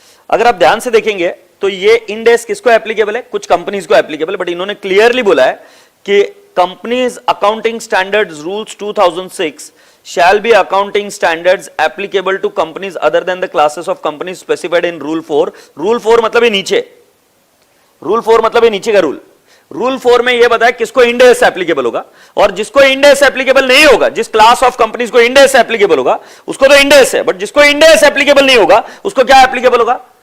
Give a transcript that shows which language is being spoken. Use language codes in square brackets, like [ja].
[hi] अगर आप ध्यान से देखेंगे तो ये इंडेस किसको एप्लीकेबल है? कुछ कंपनीज को एप्लीकेबल है, बट इन्होंने क्लियरली बोला है कि [en] Companies accounting standards rules 2006 shall be accounting standards applicable to companies other than the classes of companies specified in rule 4। [hi] rule 4 मतलब ये नीचे, rule 4 मतलब ये नीचे का रूल। रूल 4 में ये बताया किसको इंडेस एप्लीकेबल होगा और जिसको इंडेस एप्लीकेबल नहीं होगा, जिस क्लास ऑफ कंपनीज को इंडेस एप्लीकेबल होगा उसको तो इंडेस है, बट जिसको इंडेस एप्लीकेबल नहीं होगा उसको क्या एप्लीकेबल होगा?